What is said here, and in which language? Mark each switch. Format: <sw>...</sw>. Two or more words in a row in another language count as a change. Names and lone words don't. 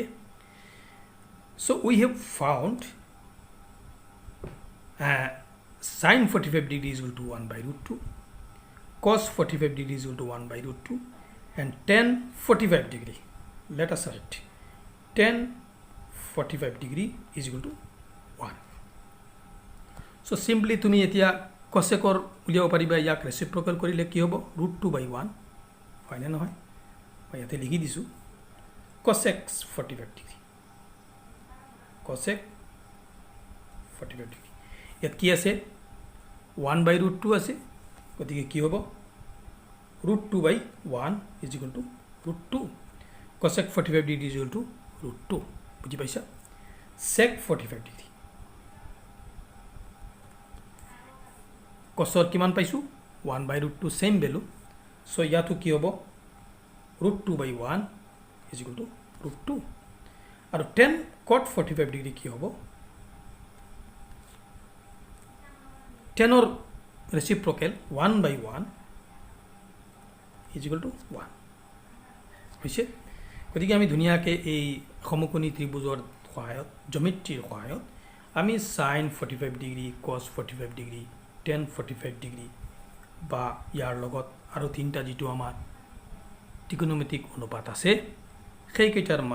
<en>So we have found sin 45 degree is equal to 1/√2, cos 45 degree is equal to 1/√2, and tan 45 degree. Let us write tan 45 degree is equal to 1.</en> <as>So simply তুমি এতিয়া cosecor উলিয়াব পাৰিবা ইয়াক ৰেচিপ্ৰকেল কৰিলে কি হ'ব √2/1 হয় না নহয় মই ইয়াতে লিখি দিছো</as> <en>cosec 45 degree cosec 45 degree</en> <as>ইয়াত কি আছে 1/√2 আছে গতিকে কি হ'ব √2/1</as> <en>is equal to √2. cosec 45 degree is equal to √2.</en> <as>বুঝি পাইছা</as> <en>sec 45 degree</en> <as>cosor কিমান পাইছো 1/√2</as> <en>same value so</en> <as>ইয়াতো কি হ'ব √2/1</as> <en>is equal to √2</en> <as>আৰু</as> <en>tan cot 45 degree</en> <as>কি হ'ব</as> <en>tan or reciprocal 1/1 is equal to 1</en> <as>হইছে গতিকে আমি ধুনীয়াকৈ এই সমকোণী ত্ৰিভুজৰ সহায়ত জমেট্ৰিৰ সহায়ত আমি</as> <en>sine 45 degree cos 45 degree tan 45 degree</en> <as>বা ইয়াৰ লগত আৰু তিনিটা যিটো আমাৰ ত্ৰিকোণমিতিক অনুপাত আছে সেইকেইটাৰ মান</as>